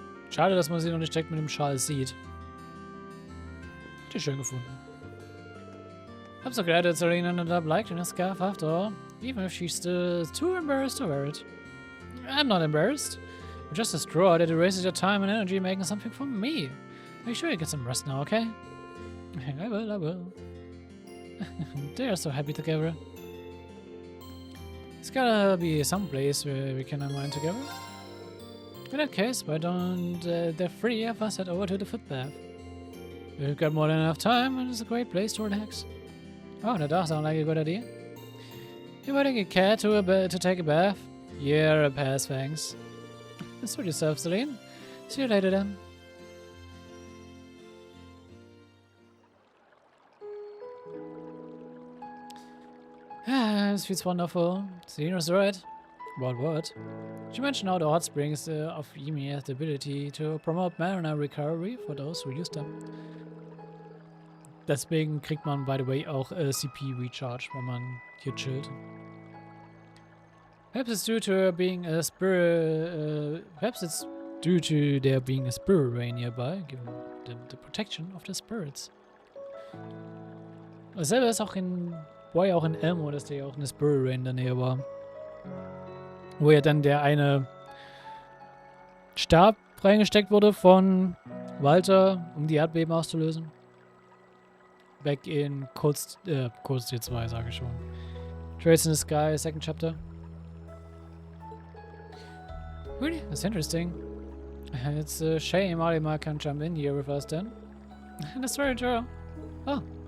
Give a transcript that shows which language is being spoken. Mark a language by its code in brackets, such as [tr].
[de] Schade, dass man sie noch nicht direkt mit dem Schal sieht. Hätte ich schön gefunden. [en] I'm so glad that Celine ended up liking the scarf after all, even if she's still too embarrassed to wear it. I'm not embarrassed. I'm just distraught that it wasted your time and energy making something for me. Make sure you get some rest now, okay? I will. They are so happy together. There's gotta be some place where we can unwind together. In that case, why don't the three of us head over to the footbath? We've got more than enough time, and it's a great place to relax. Oh, that does sound like a good idea. You inviting a cat to take a bath? Yeah, a pass, thanks. Suit yourself, Celine. See you later then. This feels wonderful. Celine was right. About what? She mentioned how the hot springs of Ymir have the ability to promote mana recovery for those who use them. [de] Deswegen kriegt man, [en] by the way, [de] auch CP Recharge, wenn man hier chillt. [en] Perhaps it's due to her being a spirit. Perhaps it's due to there being a spirit rain nearby, given the protection of the spirits. [de] Dasselbe ist auch war ja auch in Elmo, dass da ja auch eine Spirit Rain in der Nähe war. Wo ja dann der eine Stab reingesteckt wurde von Walter, um die Erdbeben auszulösen. [en] Back in Kurz Tier 2, [de] sage ich schon. [en] Trails in the Sky, second chapter. Really? That's interesting. It's a shame Valimar can't jump in here with us then. That's very true. Oh.